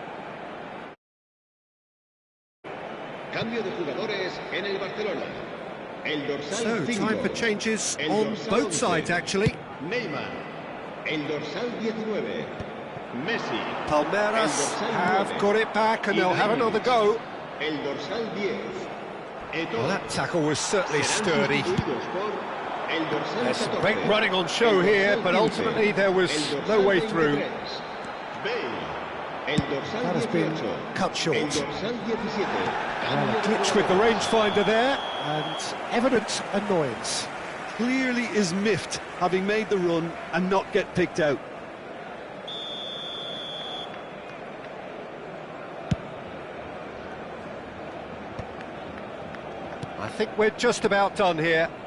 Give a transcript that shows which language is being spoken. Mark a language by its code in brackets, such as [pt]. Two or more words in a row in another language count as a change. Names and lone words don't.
[es] Cambio de jugadores en el Barcelona. El dorsal [en] So, [es] 5. [en] time for changes [es] El [en] on [es] dorsal [en] both [es] 11. [en] sides, actually. [es] Neymar. El dorsal 19. Messi. [en] Palmeiras [es] El dorsal [en] have [es] 9. [en] got it back and they'll have another go. [es] El dorsal 10. Eto'o. [en] Well, that tackle was certainly [es] Serán [en] sturdy. [es] sustituidos por el dorsal [en] There's some [es] 14. [en] great running on show [es] El [en] here, [es] dorsal [en] but [es] 15. [en] ultimately there was [es] El [en] no [es] dorsal [en] way through. [es] 23. Bale. El dorsal [en] That has been [es] 18. [en] cut short. [es] El dorsal 17. [en] Well, a glitch with the rangefinder there, and evident annoyance. Clearly is miffed, having made the run and not get picked out. I think we're just about done here.